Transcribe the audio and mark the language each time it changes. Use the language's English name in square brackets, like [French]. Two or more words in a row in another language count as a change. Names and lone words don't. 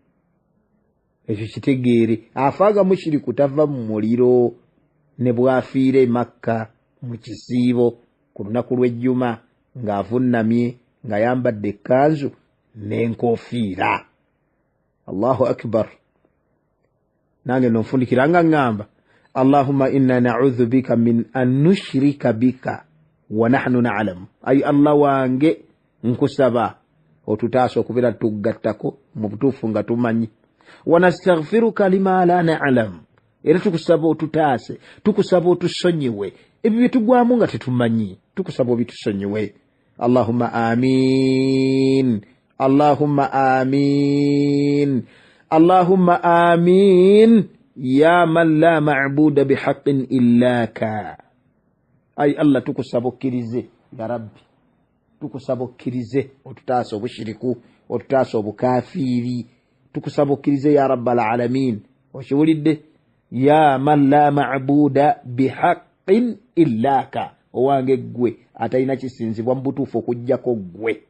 [Ganda] Ekyo kitegeere, afanga mushiriku tava mu muliro. Ne bwafiire Makka mu kisiibo ku lunaku lw'ejjuma ng'avunnamye ng'ayambadde ekkanzu n'enkofiira. [Arabic] الله أكبر. [Ganda] Nange nonfundikira nga ngamba, [Arabic] اللهم إنا نعوذ بك من أن نشرك بك ونحن نعلم. [Ganda] Ay Allah wange nkusaba otutaasa okubeera tugattako mu butuufu nga tumanyi. [Arabic] ونستغفرك لما لا نعلم. [Ganda] Era tukusaba otutaase, tukusaba otusonyiwe ebyo bye tugwamu nga tetumanyi, tukusaba obitusonyiwe. [Arabic] اللهم آمين، اللهم آمين، اللهم آمين يا من لا معبود بحق إلاك. [Ganda] Ay Allah tukusaba okkirize [Arabic] يا رب, [Ganda] tukusaba okkirize otutaasa obushiriku, otutaasa obukafiiri, tukusaba okkirize [Arabic] يا رب العالمين. [Ganda] Okiwulidde, [Arabic] يا من لا معبود بحق إلاك, [Ganda] owange gwe atalina kisinzibwa mu butuufu okuggyako gwe.